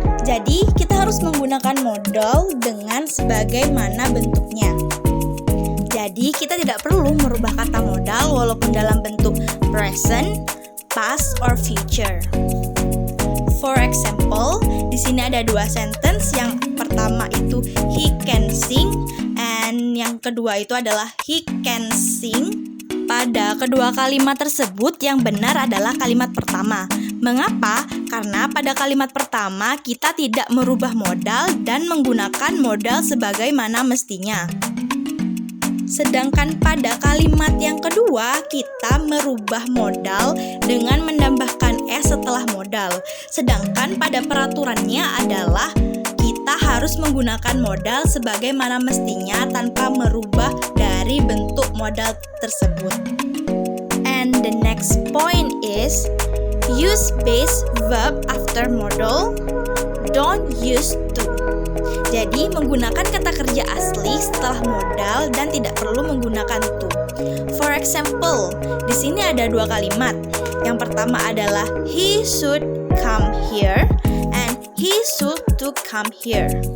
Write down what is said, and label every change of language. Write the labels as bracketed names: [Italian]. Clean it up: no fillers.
[Indonesian] Jadi, kita harus menggunakan modal dengan sebagaimana bentuknya. Jadi, kita tidak perlu merubah kata modal walaupun dalam bentuk [English] present, past, or future. For example, [Indonesian] di sini ada dua sentence. Yang pertama itu [English] he can sing, and [Indonesian] yang kedua itu adalah [English] he can sing. [Indonesian] Pada kedua kalimat tersebut, yang benar adalah kalimat pertama. Mengapa? Karena pada kalimat pertama kita tidak merubah modal dan menggunakan modal sebagaimana mestinya. Sedangkan pada kalimat yang kedua, kita merubah modal dengan menambahkan S setelah modal. Sedangkan pada peraturannya adalah kita harus menggunakan modal sebagaimana mestinya tanpa merubah dari bentuk modal tersebut. [English] And the next point is use base verb after modal. Don't use to. [Indonesian] Jadi menggunakan kata kerja asli setelah modal dan tidak perlu menggunakan to. [English] For example, [Indonesian] di sini ada dua kalimat. Yang pertama adalah [English] he should come here [Indonesian] and he should to come here.